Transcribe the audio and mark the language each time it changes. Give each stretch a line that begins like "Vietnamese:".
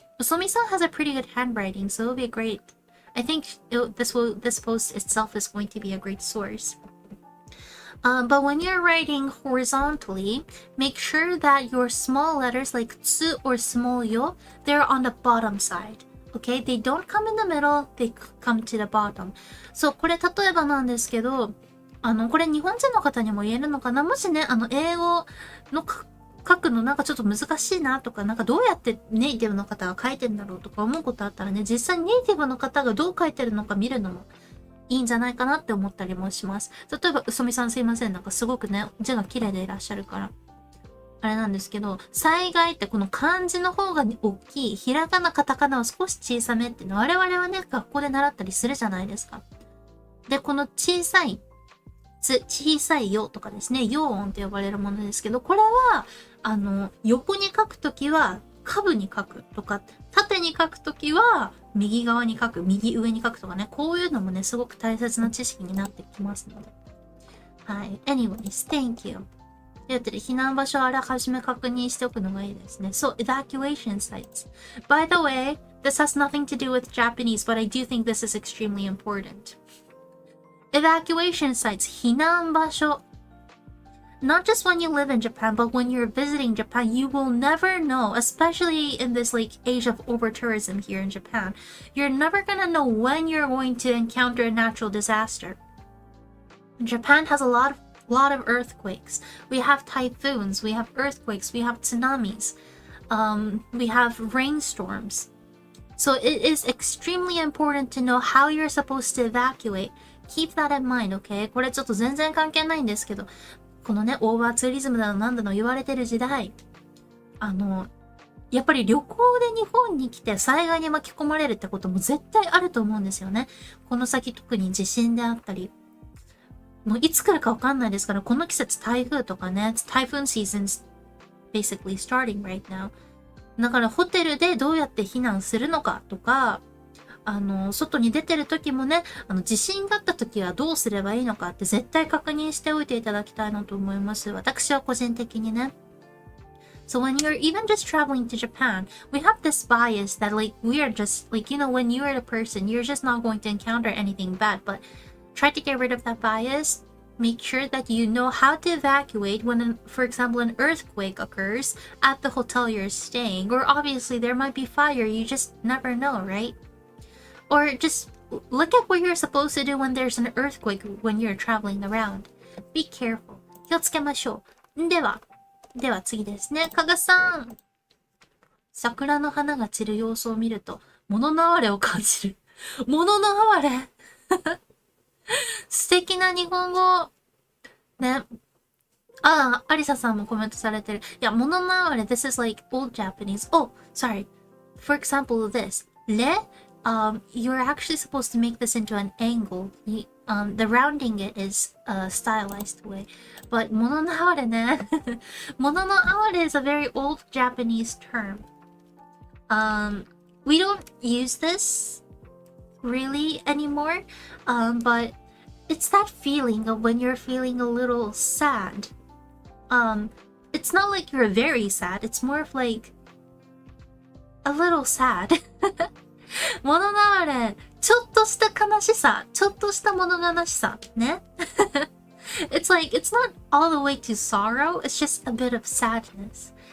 English: Usomi-san has a pretty good handwriting, so it'll be great. I think this post itself is going to be a great source. But when you're writing horizontally, make sure that your small letters like tsu or small yo, they're on the bottom side. Okay? They don't come in the middle, they come to the bottom.
Japanese: So, これ例えばなんですけど、これ日本人の方にも言えるのかな？もしね、英語の書くのなんかちょっと難しいなとか、なんかどうやってネイティブの方が書いてるんだろうとか思うことあったらね、実際にネイティブの方がどう書いてるのか見るのもいいんじゃないかなって思ったりもします。例えば、うそみさんすいません。なんかすごくね、字が綺麗でいらっしゃるから。あれなんですけど、災害ってこの漢字の方が大きい、ひらがな、カタカナを少し小さめっていうの我々はね、学校で習ったりするじゃないですか。で、この小さい、小さいよとかですね、陽音と呼ばれるものですけど、これは、横に書くときは、下部に書くとか、縦に書くときは、右側に書く、右上に書くとかね、こういうのもね、すごく大切な知識になってきますので。
English: はい。Anyways, thank you.
Japanese: ということで、避難場所をあらかじめ確認しておくのがいいですね。
English: So, evacuation sites. By the way, this has nothing to do with Japanese, but I do think this is extremely important. Evacuation sites,
Japanese: 避難場所。
English: Not just when you live in Japan, but when you're visiting Japan, you will never know, especially in this like age of over-tourism here in Japan, you're never gonna know when you're going to encounter a natural disaster. Japan has a lot of earthquakes. We have typhoons, we have earthquakes, we have tsunamis, we have rainstorms. So it is extremely important to know how you're supposed to evacuate. Keep that in mind, okay?
Japanese: これちょっと全然関係ないんですけど、このね、オーバーツーリズムだのなんだの言われてる時代、やっぱり旅行で日本に来て災害に巻き込まれるってことも絶対あると思うんですよね。この先特に地震であったり。もういつ来るかわかんないですから、この季節台風とかね、
English: typhoon season's basically starting right now.
Japanese: だからホテルでどうやって避難するのかとか、外に出てる時もね、地震があった時はどうすればいいのかって絶対確認しておいていただきたいなと思います。私は個人的にね。
English: So when you're even just traveling to Japan, we have this bias that like we are just like, when you're a person, you're just not going to encounter anything bad, but try to get rid of that bias. Make sure that you know how to evacuate when, for example, an earthquake occurs at the hotel you're staying, or obviously there might be fire, you just never know, right? or just look at what you're supposed to do when there's an earthquake when you're traveling around. Be careful.
Japanese: 気をつけましょう。では次ですね。加賀さん。桜の花が散る様子を見ると、物の哀れを感じる。物の哀れ素敵な日本語。ね。あ、アリサさんもコメントされてる。いや、物の哀れ、
English: this is like old Japanese. Oh, sorry. For example, this. れ you're actually supposed to make this into an angle. The rounding it is a stylized way.
Japanese: But 物の哀れね。
English: 物の哀れ is a very old Japanese term. We don't use this really anymore, but it's that feeling of when you're feeling a little sad. It's not like you're very sad, it's more of like a little sad.
Japanese: 物の哀れ、ちょっとした悲しさ、ちょっとした物悲しさ、ね。
English: It's like, it's not all the way to sorrow, it's just a bit of sadness.